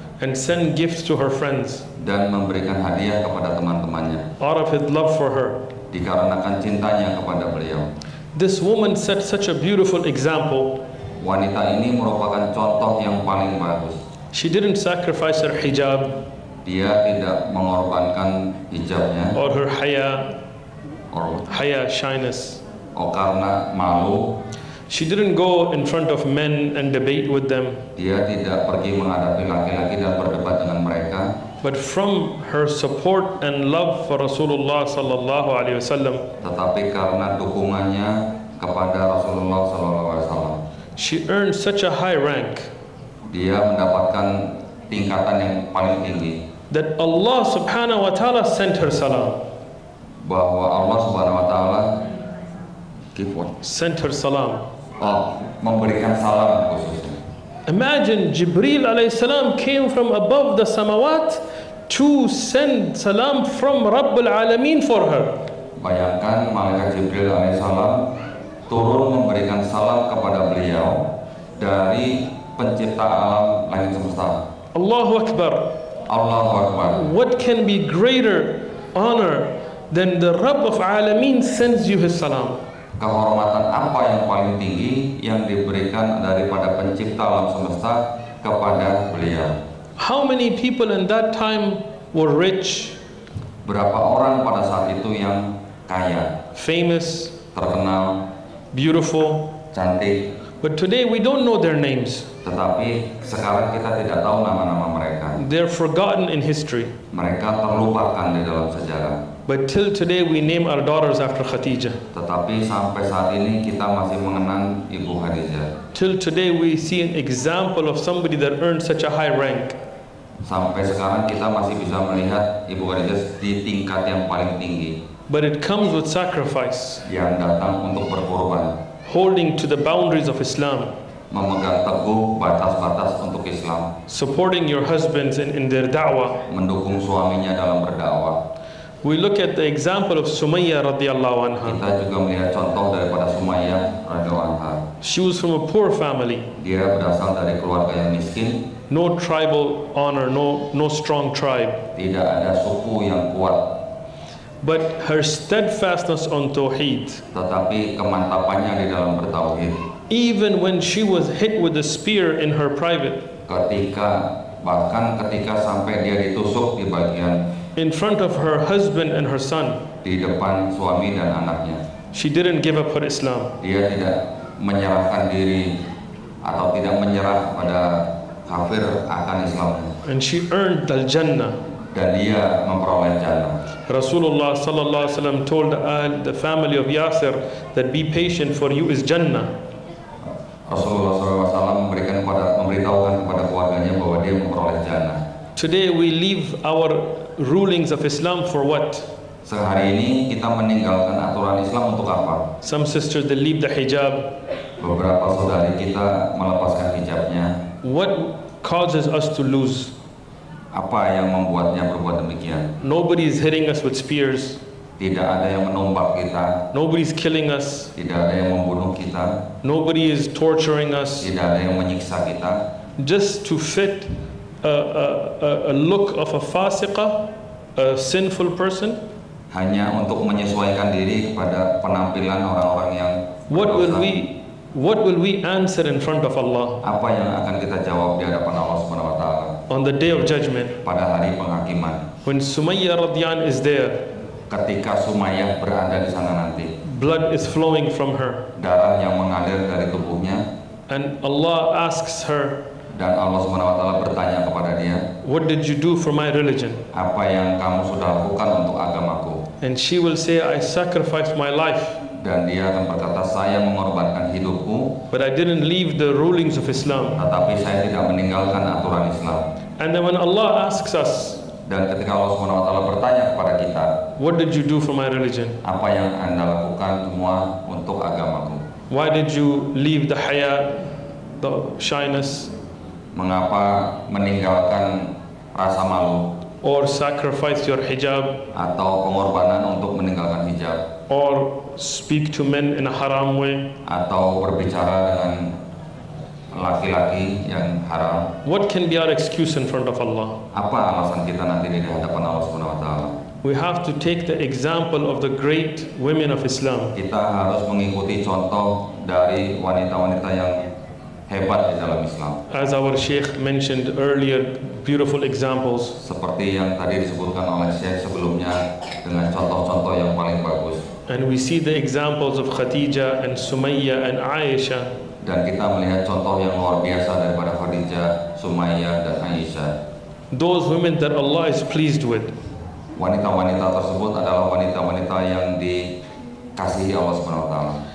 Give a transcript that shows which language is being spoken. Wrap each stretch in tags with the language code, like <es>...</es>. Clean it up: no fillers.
<en>And send gifts to her friends.</en> <id>Dan memberikan hadiah kepada teman-temannya.</id> <en>Out of his love for her.</en> <id>Dikarenakan cintanya kepada beliau.</id> <en>This woman set such a beautiful example.</en> <id>Wanita ini merupakan contoh yang paling bagus.</id> <en>She didn't sacrifice her hijab.</en> <id>Dia tidak mengorbankan hijabnya.</id> <en>Or her haya, shyness.</en> <id>Karena malu.</id> <en>She didn't go in front of men and debate with them.</en> <id>Dia tidak pergi menghadapi laki-laki dan berdebat dengan mereka.</id> <en>But from her support and love for Rasulullah sallallahu alaihi wasallam.</en> <id>Tetapi karena dukungannya kepada Rasulullah sallallahu alaihi wasallam.</id> <en>She earned such a high rank.</en> <id>Dia mendapatkan tingkatan yang paling tinggi.</id> <en>That Allah subhanahu wa ta'ala sent her salam.</en> <id>Bahwa Allah subhanahu wa ta'ala</id> <en>sent her salam.</en> <id>Memberikan salam khususnya.</id> <en>Imagine Jibril alayhi salam came from above the samawat to send salam from Rabbul Alameen for her.</en> <id>Bayangkan malaikat Jibril alayhi salam turun memberikan salam kepada beliau dari pencipta alam langit semesta.</id> <ar>Allahu Akbar. Allahu Akbar.</ar> <en>What can be greater honor than the Rabb of Alameen sends you his salam?</en> <id>Kehormatan apa yang paling tinggi yang diberikan daripada pencipta alam semesta kepada beliau?</id> <en>How many people in that time were rich?</en> <id>Berapa orang pada saat itu yang kaya,</id> <en>famous,</en> <id>terkenal,</id> <en>beautiful,</en> <id>cantik?</id> <en>But today we don't know their names.</en> <id>Tetapi sekarang kita tidak tahu nama-nama mereka.</id> <en>They're forgotten in history.</en> <id>Mereka terlupakan di dalam sejarah.</id> <en>But till today we name our daughters after Khadijah.</en> <id>Tetapi sampai saat ini kita masih mengenang Ibu Khadijah.</id> <en>Till today we see an example of somebody that earned such a high rank.</en> <id>Sampai sekarang kita masih bisa melihat Ibu Khadijah di tingkat yang paling tinggi.</id> <en>But it comes with sacrifice.</en> <id>Yang datang untuk berkorban.</id> <en>Holding to the boundaries of Islam.</en> <id>Memegang teguh batas-batas untuk Islam.</id> <en>Supporting your husbands in their da'wah.</en> <id>Mendukung suaminya dalam berdakwah.</id> <en>We look at the example of Sumayyah radhiyallahu anha.</en> <id>Kita juga melihat contoh daripada Sumayyah radhiyallahu anha.</id> <en>She was from a poor family.</en> <id>Dia berasal dari keluarga yang miskin.</id> <en>No tribal honor, no strong tribe.</en> <id>Tidak ada suku yang kuat.</id> <en>But her steadfastness on tauhid.</en> <id>Tetapi kemantapannya di dalam bertauhid.</id> <en>Even when she was hit with a spear in her private.</en> <id>Bahkan ketika sampai dia ditusuk di bagian.</id> <en>In front of her husband and her son.</en> <id>Di depan suami dan anaknya.</id> <en>She didn't give up her Islam.</en> <id>Dia tidak menyerahkan diri atau tidak menyerah pada kafir akan Islam.</id> <en>And she earned al-Jannah.</en> <id>Dan dia memperoleh jannah. Rasulullah</id> <en>sallallahu alaihi wasallam told the family of Yasir that be patient, for you is Jannah.</en> <id>Rasulullah SAW memberitahukan kepada keluarganya bahwa dia memperoleh jannah.</id> <en>Today we leave our rulings of Islam for what?</en> <id>Sehari ini kita meninggalkan aturan Islam untuk apa?</id> <en>Some sisters, they leave the hijab.</en> <id>Beberapa saudari kita melepaskan hijabnya.</id> <en>What causes us to lose?</en> <id>Apa yang membuatnya berbuat demikian?</id> <en>Nobody is hitting us with spears.</en> <id>Tidak ada yang menumpak kita.</id> <en>Nobody's killing us.</en> <id>Tidak ada yang membunuh kita.</id> <en>Nobody is torturing us.</en> <id>Tidak ada yang menyiksa kita.</id> <en>Just to fit a look of a fasiqah, a sinful person.</en> <id>Hanya untuk menyesuaikan diri kepada penampilan orang-orang yang berdosa.</id> <en>What will we answer in front of Allah</en> <id>Apa yang akan kita jawab di hadapan Allah Subhanahu wa taala</id> <en>on the day of judgment?</en> <id>pada hari penghakiman?</id> <en>When Sumayyah radhiyallahu anha is there,</en> <id>Ketika Sumayyah berada di sana nanti,</id> <en>blood is flowing from her,</en> <id>darah yang mengalir dari tubuhnya,</id> <en>and Allah asks her,</en> <id>dan Allah Subhanahu wa taala bertanya kepada dia,</id> <en>"What did you do for my religion?"</en> <id>apa yang kamu sudah lakukan untuk agamaku?</id> <en>And she will say, "I sacrificed my life,</en> <id>Dan dia akan berkata, saya mengorbankan hidupku,</id> <en>but I didn't leave the rulings of Islam."</en> <id>tetapi saya tidak meninggalkan aturan Islam.</id> <en>And then when Allah asks us,</en> <id>Dan ketika Allah Subhanahu wa taala bertanya kepada kita,</id> <en>"What did you do for my religion?</en> <id>apa yang Anda lakukan semua untuk agamaku?</id> <en>Why did you leave the haya, the shyness,</en> <id>Mengapa meninggalkan rasa malu</id> <en>or sacrifice your hijab,</en> <id>atau pengorbanan untuk meninggalkan hijab,</id> <en>or speak to men in a haram way?</en> <id>atau berbicara dengan laki-laki yang haram?</id> <en>What can be our excuse in front of Allah?</en> <id>Apa alasan kita nanti di hadapan Allah Subhanahu wa taala?</id> <en>We have to take the example of the great women of Islam.</en> <id>Kita harus mengikuti contoh dari wanita-wanita yang hebat di dalam Islam.</id> <en>As our Sheikh mentioned earlier, beautiful examples.</en> <id>Seperti yang tadi disebutkan oleh Syekh sebelumnya dengan contoh-contoh yang paling bagus.</id> <en>And we see the examples of Khadija and Sumayyah and Aisha.</en> <id>Dan kita melihat contoh yang luar biasa daripada Khadijah, Sumayyah, dan Aisyah.</id> <en>Those women that Allah is pleased with.</en> <id>Wanita-wanita tersebut adalah wanita-wanita yang dikasihi Allah Subhanahu wa taala.</id>